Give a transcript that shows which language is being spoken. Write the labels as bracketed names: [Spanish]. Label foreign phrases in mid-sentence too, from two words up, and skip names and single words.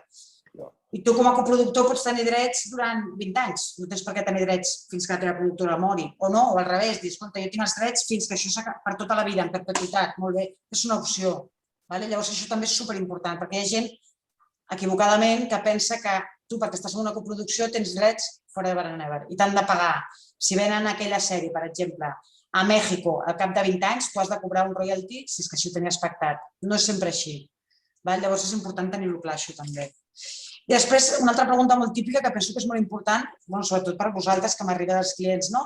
[Catalan] I tu com a coproductor pots tenir drets durant 20 anys, no tens per què tenir drets fins que la teva productora mori, o no, o al revés, dius, escolta, jo tinc els drets fins que això s'acaba per tota la vida, en perpetuïtat, molt bé, és una opció. Llavors això també és superimportant, perquè hi ha gent equivocadament que pensa que tu, perquè estàs en una coproducció, tens drets [English] forever and ever [Catalan] i t'han de pagar. Si venen aquella sèrie, per exemple, a Mèxic, al cap de 20 anys, tu has de cobrar un royalty si és que així ho tenies pactat. No és sempre així. Llavors és important tenir-ho clar, això també. I després, una altra pregunta molt típica que penso que és molt important, sobretot per vosaltres, que m'arriba dels clients, no?